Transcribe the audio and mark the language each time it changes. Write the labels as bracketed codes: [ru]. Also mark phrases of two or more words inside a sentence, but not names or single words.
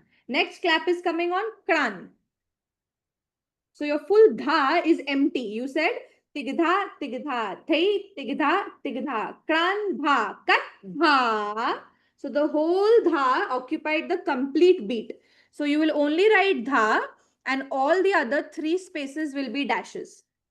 [en] Next clap is coming on kran. So your full dha is empty. You said tigdha thai, tigdha kran, dha kat, dha. So the whole dha occupied the complete beat. So you will only write dha and all the other 3 spaces will be dashes.